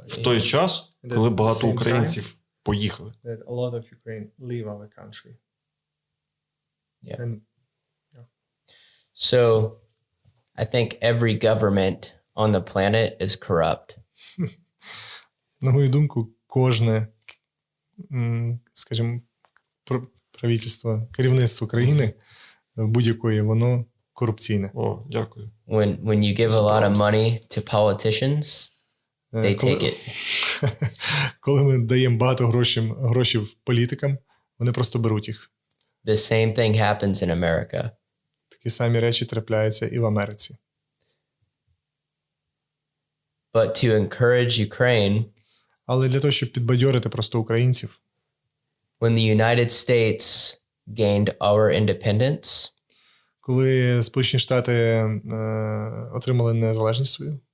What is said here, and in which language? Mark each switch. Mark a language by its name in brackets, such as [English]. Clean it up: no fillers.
[Ukrainian] В той час, коли багато українців поїхали. [English] That a lot of Ukraine leave our country. Yeah. And, So, I think every government on the planet is corrupt. [Ukrainian] на мою думку, кожне, скажімо, правительство, керівництво країни будь-якої, воно корупційне. О, дякую. [English] When you give a lot of money to politicians, they take it. [Ukrainian] Коли ми даємо багато грошей політикам, вони просто беруть їх. [English] The same thing happens in America. [Ukrainian] Такі самі речі трапляються і в Америці. [English] But to encourage Ukraine, [Ukrainian] Але для того, щоб підбадьорити просто українців, [English] when the United States gained our independence, [Ukrainian] коли Сполучені Штати отримали незалежність свою,